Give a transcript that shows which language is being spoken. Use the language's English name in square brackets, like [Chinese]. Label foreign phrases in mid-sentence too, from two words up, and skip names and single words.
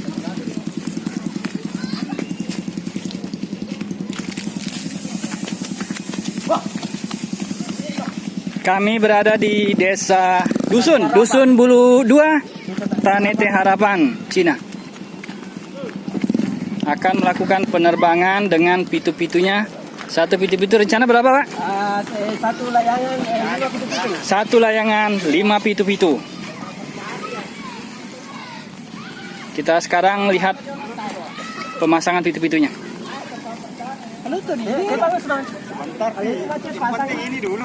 [Indonesian] Kami berada di desa Dusun Bulu 2, Tanete Harapan, Cina. Akan melakukan penerbangan dengan pitu-pitunya. Satu pitu-pitu rencana berapa, Pak? Satu layangan 5 pitu-pitu. Satu layangan 5 pitu-pitu. Kita sekarang lihat pemasangan pitu-pitunya. Sebentar. Yang penting ini dulu.